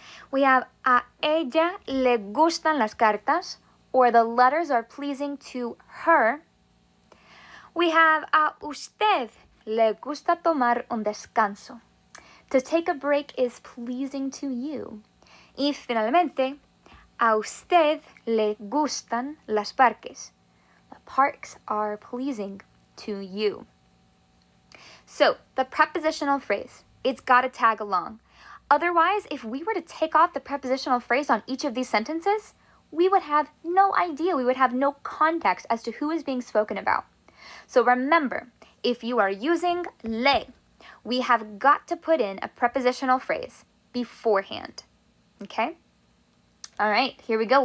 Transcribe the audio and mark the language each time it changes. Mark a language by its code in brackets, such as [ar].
[en] We have a ella le gustan las cartas, or the letters are pleasing to her. [es] We have a usted le gusta tomar un descanso. [en] To take a break is pleasing to you. [es] Y finalmente, a usted le gustan las parques. [en] The parks are pleasing to you. So, the prepositional phrase, it's got to tag along. Otherwise, if we were to take off the prepositional phrase on each of these sentences, we would have no idea. We would have no context as to who is being spoken about. So remember, if you are using le, we have got to put in a prepositional phrase beforehand. Okay? All right, here we go.